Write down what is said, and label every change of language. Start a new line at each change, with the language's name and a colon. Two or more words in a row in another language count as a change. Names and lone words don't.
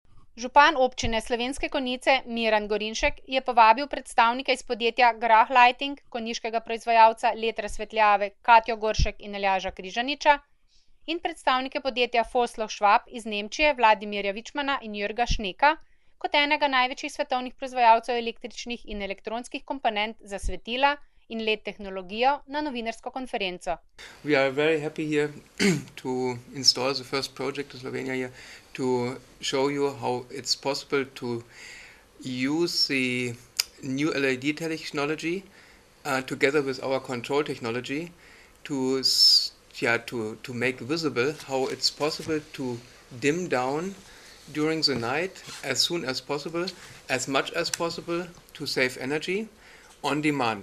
Slovenian: Župan občine Slovenske Konjice Miran Gorinšek je povabil predstavnike iz podjetja Grah Lighting, konjiškega proizvajalca LED razsvetljave Katjo Goršek in Aljaža Križaniča in predstavnike podjetja Vossloh Schwab iz Nemčije Vladimirja Vičmana in Jürga Šneka kot enega največjih svetovnih proizvajalcev električnih in elektronskih komponent za svetila in LED tehnologijo na novinarsko konferenco.
English: We are very happy here to install the first project in Slovenia here to show you how it's possible to use the new LED technology together with our control technology to make visible how it's possible to dim down during the night as soon as possible, as much as possible to save energy on demand.